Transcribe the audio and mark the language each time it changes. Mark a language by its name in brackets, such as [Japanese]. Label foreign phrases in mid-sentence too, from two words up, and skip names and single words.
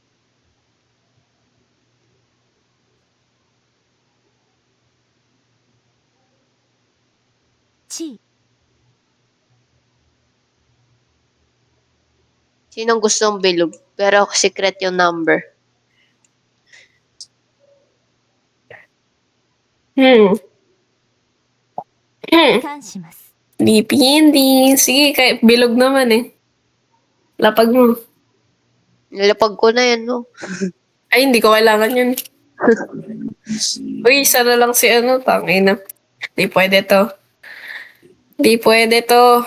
[Filipino] Chi. Sinong gustong bilog? Pero secret yung number. Hmm. [Japanese] 感します。 [Filipino] Hindi. Sige, bilog naman eh. Lapag mo. Nilapag ko na yan, no? Ay, hindi ko kailangan yun. Uy, isa na lang si ano, tangina. Di pwede to. Di pwede to.